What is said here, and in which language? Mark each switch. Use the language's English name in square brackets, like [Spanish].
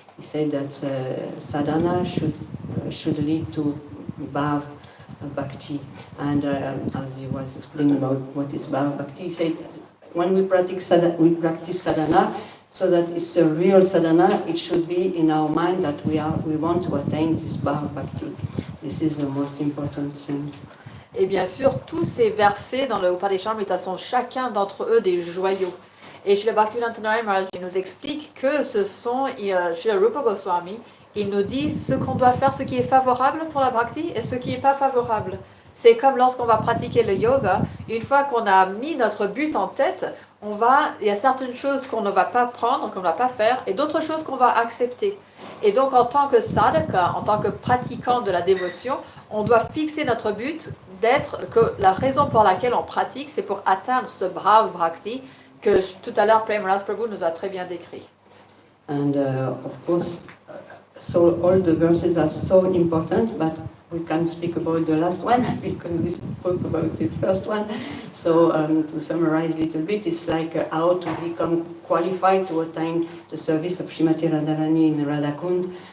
[English] He said that sadhana should lead to bhav bhakti. And as he was explaining about what is bhav bhakti, he said when we practice sadhana, so that it's a real sadhana, it should be in our mind that we want to attain this bhav bhakti. This is the most important thing. [French] Et bien sûr, tous ces versets dans le Upadeshamrita sont chacun d'entre eux des joyaux. Et Srila Bhaktivedanta Narayana Maharaj nous explique que ce sont, Srila Rupa Goswami, il nous dit ce qu'on doit faire, ce qui est favorable pour la bhakti et ce qui n'est pas favorable. C'est comme lorsqu'on va pratiquer le yoga, une fois qu'on a mis notre but en tête, il y a certaines choses qu'on ne va pas prendre, qu'on ne va pas faire, et d'autres choses qu'on va accepter. Et donc en tant que sadhaka, en tant que pratiquant de la dévotion, on doit fixer notre but que la raison pour laquelle on pratique, c'est pour atteindre ce bhav bhakti que tout à l'heure Premaras Prabhu nous a très bien décrit. [English] And of course, so all the verses are so important, but we can't speak about the last one because we spoke about the first one. So to summarize a little bit, it's like how to become qualified to attain the service of Srimati Radharani in Radhakund.